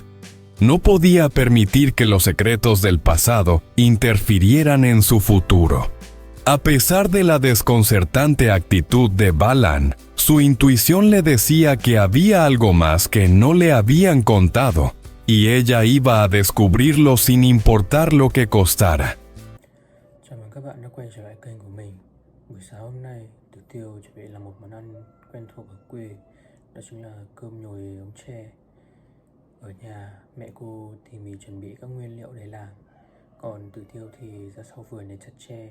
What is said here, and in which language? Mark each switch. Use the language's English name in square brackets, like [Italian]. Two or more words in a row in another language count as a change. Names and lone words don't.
[Spanish] No podía permitir que los secretos del pasado interfirieran en su futuro. A pesar de la desconcertante actitud de Balan, su intuición le decía que había algo más que no le habían contado, y ella iba a descubrirlo sin importar lo que costara. [Vietnamese] Chào mừng các bạn đã quay trở lại kênh của mình. Buổi sáng hôm nay, Tử Tiêu chuẩn bị làm một món ăn quen thuộc ở quê, đó chính là cơm nhồi ống tre. Ở nhà, mẹ cô tỉ mỉ chuẩn bị các nguyên liệu để làm, còn Tử Tiêu thì ra sau vườn để chặt tre.